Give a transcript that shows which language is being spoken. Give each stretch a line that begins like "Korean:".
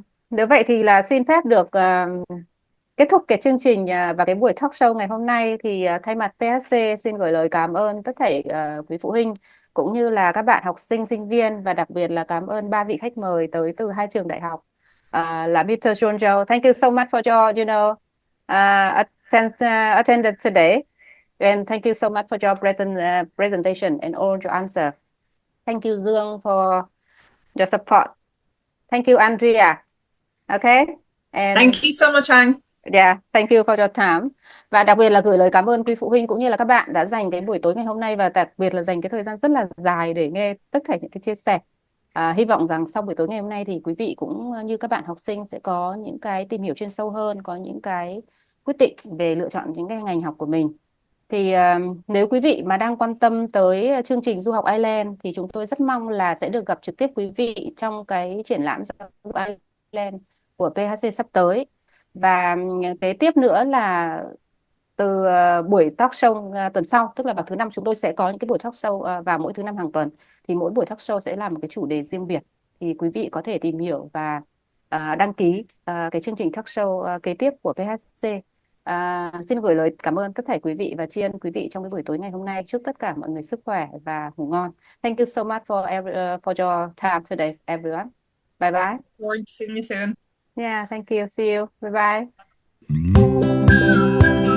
Vietnamese: Nếu vậy thì là xin phép được kết thúc cái chương trình và cái buổi talk show ngày hôm nay, thì thay mặt PSC xin gửi lời cảm ơn tất thảy quý phụ huynh cũng như là các bạn học sinh, sinh viên, và đặc biệt là cảm ơn 3 vị khách mời tới từ 2 trường đại học, là Mr. John Joe.
English: Thank you so much for your, attendance today. And thank you so much for your presentation and all your answer. Thank you Dương for your support. Thank you Andrea. Okay. And Thank you so much, Anh. yeah, thank you for your time.
Vietnamese: Và đặc biệt là gửi lời cảm ơn quý phụ huynh cũng như là các bạn đã dành cái buổi tối ngày hôm nay, và đặc biệt là dành cái thời gian rất là dài để nghe tất cả những cái chia sẻ. Hy vọng rằng sau buổi tối ngày hôm nay thì quý vị cũng như các bạn học sinh sẽ có những cái tìm hiểu chuyên sâu hơn, có những cái quyết định về lựa chọn những cái ngành học của mình. Thì nếu quý vị mà đang quan tâm tới chương trình du học Ireland thì chúng tôi rất mong là sẽ được gặp trực tiếp quý vị trong cái triển lãm du học Ireland của PHC sắp tới. Và kế tiếp nữa là từ buổi talk show tuần sau, tức là vào thứ Năm, chúng tôi sẽ có những cái buổi talk show vào mỗi thứ Năm hàng tuần. Thì mỗi buổi talk show sẽ là một cái chủ đề riêng biệt. Thì quý vị có thể tìm hiểu và đăng ký cái chương trình talk show kế tiếp của PHC. Xin gửi lời cảm ơn tất cả quý vị và tri ân quý vị trong cái buổi tối ngày hôm nay. Chúc tất cả mọi người sức khỏe và ngủ ngon.
English: Thank you so much for your time today, everyone. Bye bye. Forward to seeing you soon. Yeah, thank you. See you. Bye bye.